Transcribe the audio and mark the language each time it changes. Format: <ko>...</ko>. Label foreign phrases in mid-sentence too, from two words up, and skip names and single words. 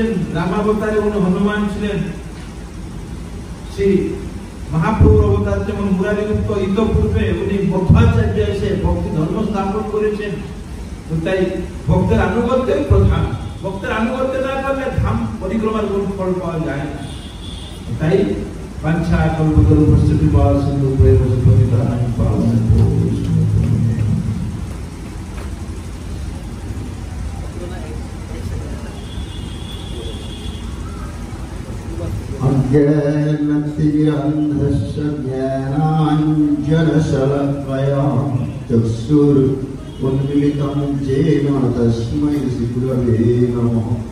<bn>রামাবতারে উনি হনুমান ছিলেন, সেই মহাপ্রভুর অবতার যেমন মুরারিগুপ্ত ইতপূর্বে উনি মধ্বাচার্য এসে ভক্তি ধর্ম স্থাপন করেছেন। তাই ভক্তের আনুগত্যই প্রধান। ভক্তের আনুগত্য না করলে ধাম পরিক্রমার কোন ফল পাওয়া যায় না।</bn> <sa>তাই বাঞ্ছা কল্পতরুভ্যশ্চ কৃপা সিন্ধু ভৈরব পতিতানাং পাবনেভ্যো अज्ञानतिमिरन्धस्य ज्ञानाञ्जनशलाकया चक्षुरुन्मीलितं येन तस्मै श्रीगुरवे नमः।</sa>